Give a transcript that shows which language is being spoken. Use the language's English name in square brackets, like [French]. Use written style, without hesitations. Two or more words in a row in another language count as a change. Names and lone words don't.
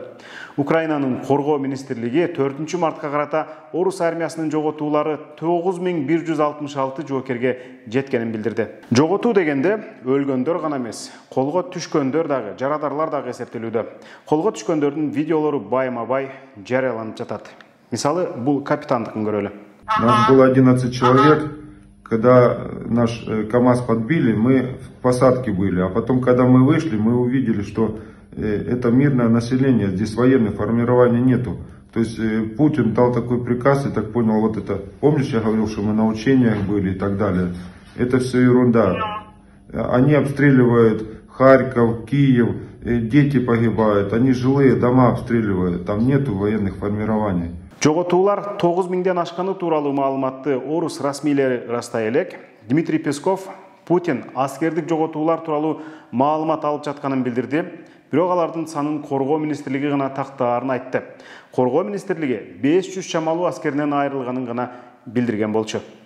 [Kyrgyz] Украинанын коргоо министрлиги 4 мартка карата орус армиясынын жоготуулары 9166 жоокерге жеткенин билдирди. Жоготуу дегенде өлгөндөр гана эмес, колго түшкөндөр дагы, жарадарлар дагы эсептелүүдө. Колго түшкөндөрдүн видеолору байма-бай жарыяланып жатат. Мисалы, бул капитандыкын көрөлү. [Russian] Нас было 11 человек. Когда наш КАМАЗ подбили, мы в посадке были. А потом, когда мы вышли, мы увидели, что это мирное население, здесь военных формирований нету. То есть Путин дал такой приказ, я так понял, вот это, помнишь, я говорил, что мы на учениях были и так далее. Это все ерунда. Они обстреливают Харьков, Киев, дети погибают, они жилые дома обстреливают, там нету военных формирований. [Kyrgyz] Жоготуулар 9000ден ашканы тууралуу маалыматты орус расмийлери ырастай элек. Дмитрий Песков Путин аскердик жоготуулар тууралуу маалымат алып жатканын билдирди. Бирок алардын санын коргоо министрлиги гана тактаарын айтты. Коргоо министрлиги 500 чамалуу аскеринен айрылганын гана билдирген болчу.